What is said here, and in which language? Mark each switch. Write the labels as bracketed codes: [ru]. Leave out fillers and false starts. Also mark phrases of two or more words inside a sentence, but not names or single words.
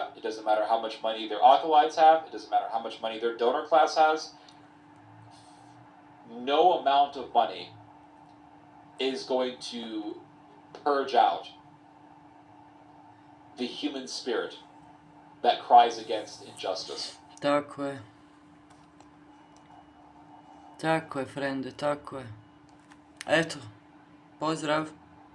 [en] It doesn't matter how much money their acolytes have. It doesn't matter how much money their donor class has. No amount of money is going to purge out the human spirit that cries against injustice. [sl] Tako je. Tako je, frende, tako je. Eto, pozdrav.